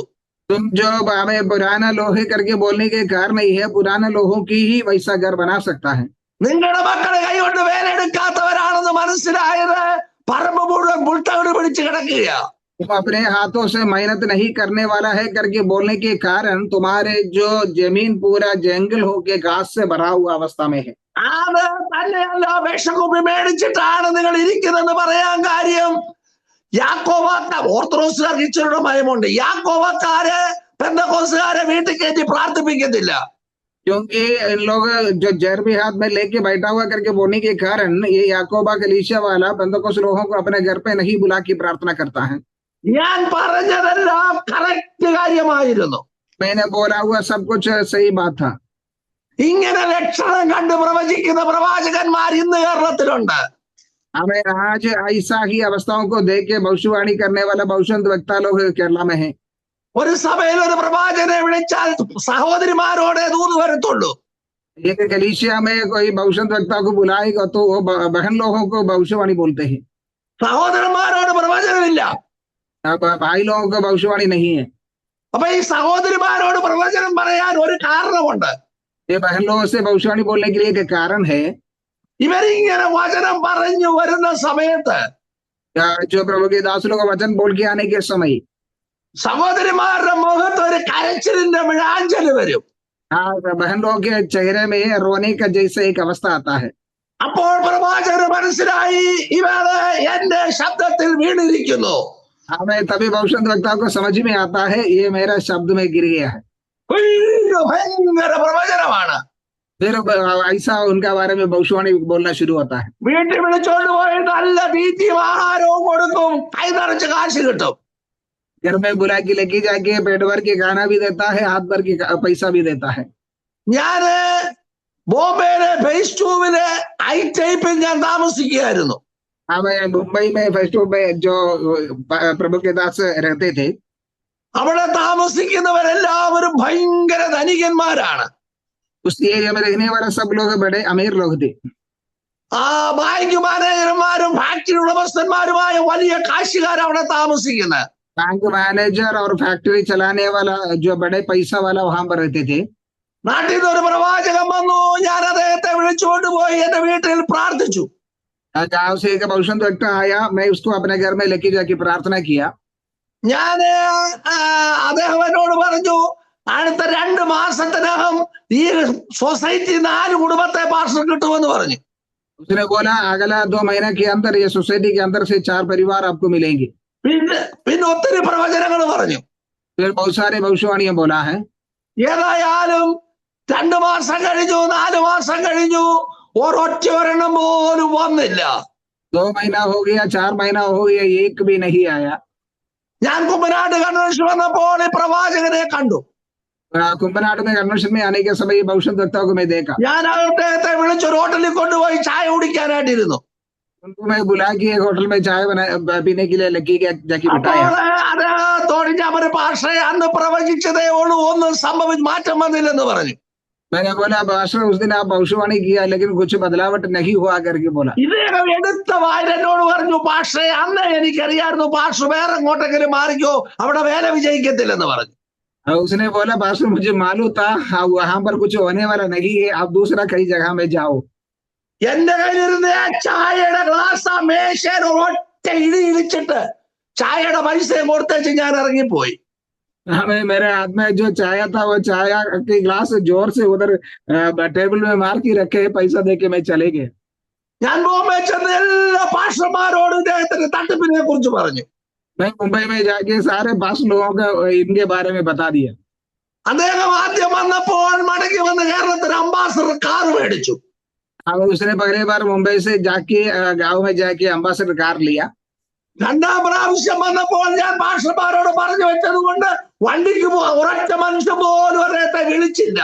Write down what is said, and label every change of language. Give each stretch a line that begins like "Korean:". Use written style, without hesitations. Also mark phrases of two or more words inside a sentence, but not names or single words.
Hindi: तुम जो हमें पुराना लोहे करके बोलने के कारण नहीं है, पुराने लोगों की ही वैसा घर बना सकता है।
Malayalam: നിങ്ങളുടെ മക്കളെ കൈകൊണ്ട് വേലയെടുക്കാത്തവരാണെന്ന് മനസ്സിലായത് പറമ്പ് മുഴുവൻ മുൾത്തകിട് പിടിച്ച് കിടക്കുക.
Hindi: तुम अपने हाथों से मेहनत नहीं करने वाला है करके बोलने के कारण तुम्हारे जो जमीन पूरा जंगल होके घास से भरा हुआ अवस्था में है।
Malayalam: അത് തന്നെയല്ല, വിഷക്കുപ്പി മേടിച്ചിട്ടാണ് നിങ്ങൾ ഇരിക്കുന്നതെന്ന് പറയാൻ കാര്യം, യാക്കോബക്കാർ ഓർത്തഡോക്സുകാർക്ക് ഇച്ചിരിയുടെ ഭയമുണ്ട്. യാക്കോബക്കാര് പെന്തക്കോസ്തുകാരെ വീട്ടിൽ കയറ്റി പ്രാർത്ഥിപ്പിക്കത്തില്ല.
Hindi: क्योंकि इन लोग जो जर्बी हाथ में लेके बैठा हुआ करके बोलने के कारण ये याकोबा कलीसिया वाला बंदकोस लोगों को अपने घर पे नहीं बुला के प्रार्थना करता है।
Malayalam: ഞാൻ പറഞ്ഞതെല്ലാം കറക്റ്റ് കാര്യമായിരുന്നു.
Hindi: मैंने बोला हुआ सब कुछ सही बात था।
Malayalam: ഇങ്ങനെ ലക്ഷണം കണ്ട് പ്രവചിക്കുന്ന പ്രവാചകന്മാർ ഇന്ന് കേരളത്തിലുണ്ട്.
Hindi: हमें आज ऐसा ही अवस्थाओं को देख के भविष्यवाणी करने वाला भविष्य वक्ता लोग केरला में है।
Malayalam: ഒരു സഭയിൽ ഒരു പ്രവാചകനെ വിളിച്ചാൽ സഹോദരിമാരോടെ ദൂത് വരത്തുള്ളൂ.
Hindi: एक कलीसिया में कोई भविष्य वक्ता को बुलाएगा तो वो बहन लोगों को भविष्यवाणी बोलते हैं।
Malayalam: സഹോദരന്മാരോട് പ്രവചനമില്ല.
Hindi: भाई लोगों को भविष्यवाणी नहीं है।
Malayalam: അപ്പൊ ഈ സഹോദരിമാരോട് പ്രവചനം പറയാൻ ഒരു കാരണമുണ്ട്.
Hindi: ये बहन लोगों से भविष्यवाणी बोलने के लिए एक कारण है।
Malayalam: ഇവരിങ്ങനെ വചനം പറഞ്ഞു വരുന്ന സമയത്ത്
Hindi: जो प्रभु के दास लोग वचन बोल के आने के समय
Malayalam: സഹോദരിമാരുടെ മുഖത്ത് ഒരു കരച്ചിലിന്റെ മിഴാഞ്ചല് വരും.
Hindi: बहन लोगों के चेहरे में रोने का जैसे एक अवस्था आता है।
Malayalam: അപ്പോൾ പ്രവാചകന് മനസ്സിലായി ഇവര് എന്റെ ശബ്ദത്തിൽ വീണിരിക്കുന്നു.
Hindi: हमें तभी भविष्य वक्ता को समझ में आता है ये मेरा शब्द में गिर गया है।
Malayalam: ഭയങ്കര പ്രവചനമാണ്.
Hindi: फिर ऐसा उनका बारे में भविष्यवाणी बोलना शुरू होता है।
Malayalam: വീട്ടിൽ വിളിച്ചോണ്ട് പോയി നല്ല തീറ്റയും ആഹാരവും കൊടുക്കും, കൈ നിറച്ച് കാശ് കിട്ടും.
Hindi: घर में बुला के लेके जाके पेट भर के खाना भी देता है, हाथ भर के पैसा भी देता है।
Malayalam: ഞാന് ബോംബെയിലെ ഫേസ് 2 ഐ ടൈപ്പിൽ ഞാൻ താമസിക്കുകയായിരുന്നു.
Hindi: हमें मुंबई में फेस्टो में जो प्रभु के दास रहते थे,
Malayalam: അവിടെ താമസിക്കുന്നവരെല്ലാവരും ഭയങ്കര ധനികന്മാരാണ്.
Hindi: उस एरिया में रहने वाले सब लोग बड़े अमीर लोग थे।
Malayalam: ആ ബാങ്ക് മാനേജർമാരും ഫാക്ടറി ഉടമസ്ഥന്മാരുമായ വലിയ കാശുകാർ അവിടെ താമസിക്കുന്നത്.
English: bank manager
Hindi: और फैक्ट्री चलाने वाला जो बड़े पैसा वाला वहां पर रहते थे।
Malayalam: നാട്ടിൽ നിന്ന് ഒരു പ്രവാചകൻ വന്നു, ഞാൻ അദ്ദേഹത്തെ വിളിച്ചുകൊണ്ട് പോയി എന്റെ വീട്ടിൽ പ്രാർത്ഥിച്ചു.
Hindi: गांव से एक भविष्य वक्ता आया, मैं उसको अपने घर में लेके जाके प्रार्थना किया।
Malayalam: ഞാന് അദ്ദേഹം എന്നോട് പറഞ്ഞു, അടുത്ത 2 മാസത്തിനകം ഈ സൊസൈറ്റി 4 കുടുംബത്തെ പാർസൽ കിട്ടുമെന്ന് പറഞ്ഞു.
Hindi: उसने बोला अगला 2 महीना के अंदर ये सोसाइटी के अंदर से 4 परिवार आपको मिलेंगे।
Malayalam: പിന്നെ ഒത്തിരി പ്രവചനങ്ങൾ പറഞ്ഞു.
Hindi: फिर बहुत सारे भविष्यवाणियां बोला है।
Malayalam: ഏതായാലും 2 മാസം കഴിഞ്ഞു, 4 മാസം കഴിഞ്ഞു, ഒരൊറ്റ ഒരെണ്ണം പോലും വന്നില്ല.
Hindi: 2 महीना हो गया, 4 महीना हो गया, एक भी नहीं आया।
Malayalam: ഞാൻ കുമ്പനാട് കൺവെൻഷൻ വന്നപ്പോൾ ഈ പ്രവാചകനെ കണ്ടു.
Hindi: कुंभनाट में कन्वेंशन में आने के समय भविष्य वक्ता को मैं देखा।
Malayalam: ഞാൻ അദ്ദേഹത്തെ വിളിച്ചൊരു ഹോട്ടലിൽ കൊണ്ടുപോയി ചായ കുടിക്കാനായിട്ടിരുന്നു.
Hindi: उनको मैं बुला के एक होटल में चाय पीने के लिए लगी जाके बिठाया।
Malayalam: അദ്ദേഹത്തോട് ഞാൻ ഒരു ഭാഷ അന്ന് പ്രവചിച്ചതേ ഉള്ളൂ, ഒന്നും മാറ്റം വന്നില്ലെന്ന് പറഞ്ഞു.
Hindi: मैंने बोला पास्टर उस दिन आप भविष्यवाणी किया लेकिन कुछ बदलावट नहीं हुआ करके बोला।
Malayalam: ഇദ്ദേഹം എടുത്ത വായിൽ എന്നോട് പറഞ്ഞു, പാസ്റ്ററെ അന്ന് എനിക്കറിയായിരുന്നു പാസ്റ്റർ വേറെ എങ്ങോട്ടെങ്കിലും മാറിക്കോ, അവിടെ വേല വിജയിക്കത്തില്ലെന്ന് പറഞ്ഞു.
Hindi: उसने बोला पास्टर मुझे मालूम था वहां पर कुछ होने वाला नहीं है, आप दूसरा कई जगह में जाओ।
Malayalam: എന്റെ കയ്യിലിരുന്ന ആ ചായയുടെ ഗ്ലാസ് ആ മേശയിൽ ഒറ്റ ഇടിച്ചിട്ട് ചായയുടെ പൈസയും കൊടുത്തേച്ച് ഞാൻ ഇറങ്ങിപ്പോയി.
Hindi: हमें मेरे हाथ में जो चाय था वो चाय की ग्लास जोर से उधर टेबल में मार के रखे, पैसा दे के मैं चले गए।
Malayalam: ഞാൻ ബോംബെ ചെന്ന് എല്ലാ പാസ്റ്റർമാരോടും ഇദ്ദേഹത്തിന്റെ തട്ടിപ്പിനെ കുറിച്ച് പറഞ്ഞു.
Hindi: मैं मुंबई में जाके सारे पास लोगों का इनके बारे में बता दिया।
Malayalam: അദ്ദേഹം ആദ്യം വന്നപ്പോൾ മടങ്ങി വന്ന് കേരളത്തിന് അംബാസഡർ കാർ മേടിച്ചു.
Hindi: अब उसने पहली बार मुंबई से जाके गांव में जाके अम्बासडर कार लिया।
Malayalam: രണ്ടാം പ്രാവശ്യം വന്നപ്പോൾ ഞാൻ പാസ്റ്റർമാരോട് പറഞ്ഞു വെച്ചത് കൊണ്ട് വണ്ടിക്ക് ഒരൊറ്റ മനുഷ്യൻ പോലും അദ്ദേഹത്തെ വിളിച്ചില്ല.